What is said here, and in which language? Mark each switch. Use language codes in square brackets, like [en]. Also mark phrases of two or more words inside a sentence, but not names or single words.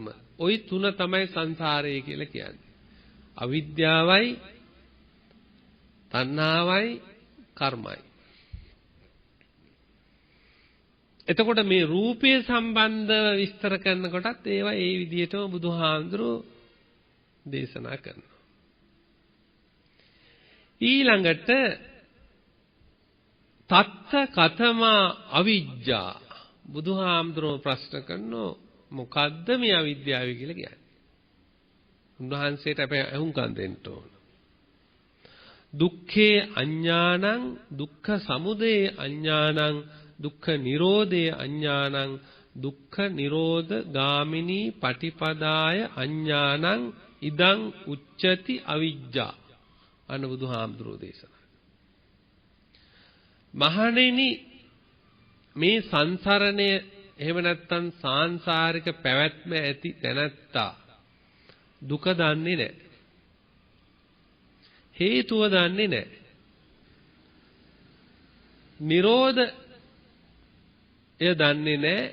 [si] ওই තුන තමයි සංසාරය කියලා කියන්නේ. අවිද්‍යාවයි, තණ්හාවයි, කර්මයි. එතකොට මේ රූපය සම්බන්ධව විස්තර කරනකොටත් ඒවා ඒ විදිහටම බුදුහාමුදුරෝ දේශනා කරනවා. ඊළඟට [pi] තත්ත කතමා අවිජ්ජා [si] බුදුහාමුදුරෝ ප්‍රශ්න කරනවා මොකද්ද මේ අවිද්‍යාව කියලා කියන්නේ? උන්වහන්සේට අපි අහුම්කම් දෙන්න ඕන. [pi] දුක්ඛේ අඥානං, දුක්ඛ සමුදය අඥානං, දුක්ඛ නිරෝධේ අඥානං, දුක්ඛ නිරෝධ ගාමිනී පටිපදාය අඥානං ඉදං උච්චති අවිජ්ජා. [si] අන්න බුදුහාමුදුරෝ දේශනා. මහණෙනි මේ සංසරණය එහෙම නැත්නම් සාංශාරික පැවැත්ම ඇති තැනැත්තා දුක දන්නේ නැහැ. හේතුව දන්නේ නැහැ. නිරෝධ එය දන්නේ නැහැ.